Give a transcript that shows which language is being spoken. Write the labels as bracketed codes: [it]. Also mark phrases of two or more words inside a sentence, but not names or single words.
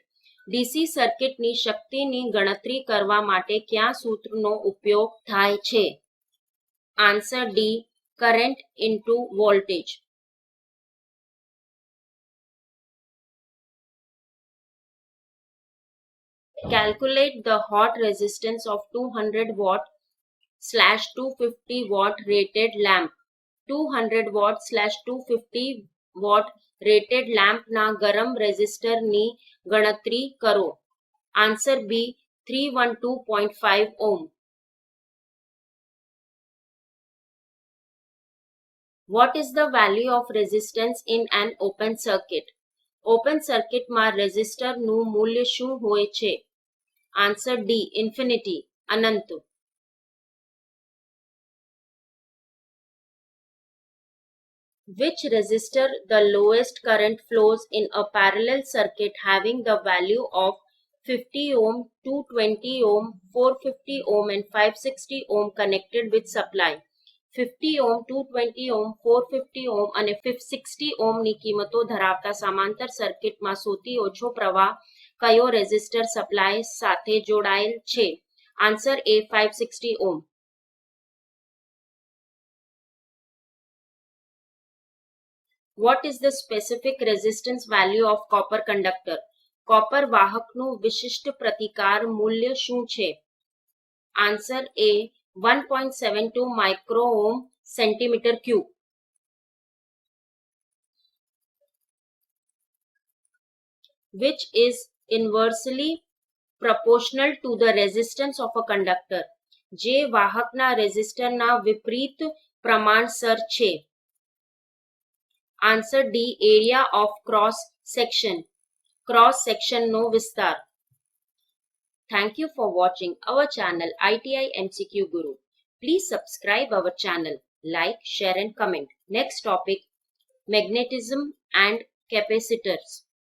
[gu] DC સર્કિટની શક્તિની ગણતરી કરવા માટે કયા સૂત્રનો ઉપયોગ થાય છે? [en] Answer D, current into voltage. Calculate the hot resistance of 200 watt slash 250 watt rated lamp. 200 watt slash 250 watt rated lamp [gu] ના ગરમ રેઝિસ્ટરની ગણતરી કરો. [en] Answer B, 312.5 ohm. What is the value of resistance in an open circuit? [gu] ઓપન સર્કિટમાં રેઝિસ્ટરનું મૂલ્ય શું હોય છે? [en] Answer D, infinity, અનંત. Which resistor the lowest current flows in a parallel circuit having the value of 50 ohm, 220 ohm, 450 ohm and 560 ohm connected with supply? [gu] 50 ohm, 220 ohm, 450 ohm અને 560 ohmની કિંમતો ધરાવતા સમાંતર સર્કિટમાં સૌથી ઓછો પ્રવાહ કયો રેઝિસ્ટર સપ્લાય સાથે જોડાયેલ છે? [en] Answer A, 560 ohm. What is the specific resistance value of copper conductor? [gu] કોપર વાહકનું વિશિષ્ટ પ્રતિકાર મૂલ્ય શું છે? [en] Answer A, 1.72 micro ohm centimeter cube. Which is inversely proportional to the resistance of a conductor? [gu] જે વાહકના રેઝિસ્ટરના વિપરીત પ્રમાણસર છે? [en] Answer D, area of cross section, [gu] ક્રોસ સેક્શનનો વિસ્તાર. [en] Thank you for watching our channel ITI MCQ Guru. Please subscribe our channel, like, share and comment. Next topic, magnetism and capacitors.